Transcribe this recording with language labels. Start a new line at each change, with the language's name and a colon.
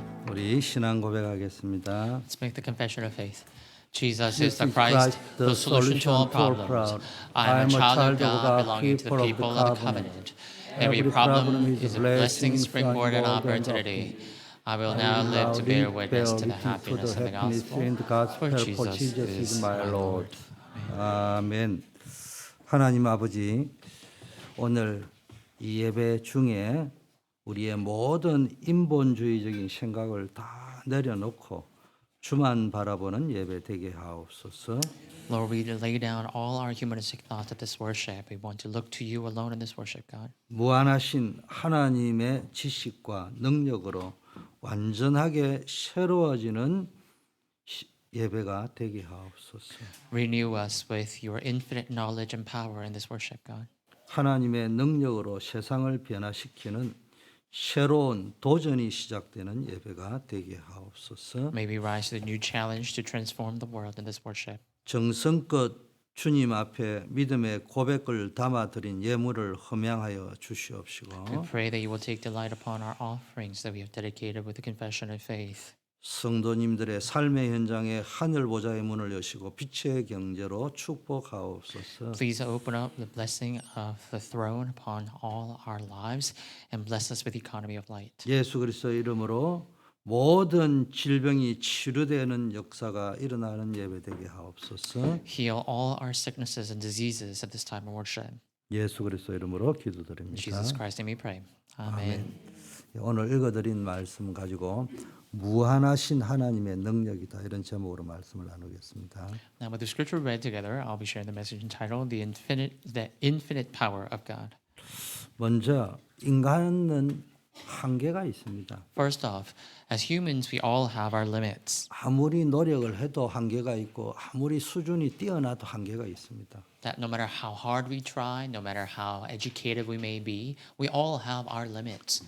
Korean: 우리 신앙 고백하겠습니다.
English: Let's make the confession of faith. Jesus is Jesus the is Christ, the solution to all problems. I am a child of God belonging to the people of the covenant. Every problem is a blessing springboard in opportunity. I will now live to bear witness to the happiness of the gospel. For Jesus is my Lord.
Korean: 아멘. 하나님 아버지, 오늘 이 예배 중에 우리의 모든 인본주의적인 생각을 다 내려놓고 주만 바라보는 예배 되게 하옵소서.
English: Lord, we lay down all our humanistic thoughts at this worship. We want to look to you alone in this worship, God.
Korean: 무한하신 하나님의 지식과 능력으로 완전하게 새로워지는 예배가 되게 하옵소서.
English: Renew us with your infinite knowledge and power in this worship, God.
Korean: 하나님의 능력으로 세상을 변화시키는 새로운 도전이 시작되는 예배가 되게 하옵소서.
English: May we rise to the new challenge to transform the world in this worship.
Korean: 정성껏 주님 앞에 믿음의 고백을 담아드린 예물을 흠양하여 주시옵시고
English: We pray that you will take delight upon our offerings that we have dedicated with the confession of faith.
Korean: 성도님들의 삶의 현장에 하늘 보좌의 문을 여시고 빛의 경제로 축복하옵소서.
English: Please open up the blessing of the throne upon all our lives and bless us with the economy of light.
Korean: 예수 그리스도의 이름으로 모든 질병이 치료되는 역사가 일어나는 예배되게 하옵소서.
English: Heal all our sicknesses and diseases at this time of worship.
Korean: 예수 그리스도 이름으로
English: In
Korean: 기도드립니다.
English: Jesus Christ's name we pray. Amen.
Korean: 오늘 읽어드린 말씀 가지고 무한하신 하나님의 능력이다 이런 제목으로 말씀을 나누겠습니다.
English: Now, with the scripture read together, I'll be sharing the message entitled "The Infinite Power of God."
Korean: 먼저 인간은 한계가 있습니다.
English: First off, as humans, we all have our limits.
Korean: 아무리 노력을 해도 한계가 있고 아무리 수준이 뛰어나도 한계가 있습니다.
English: That no matter how hard we try, no matter how educated we may be, we all have our limits.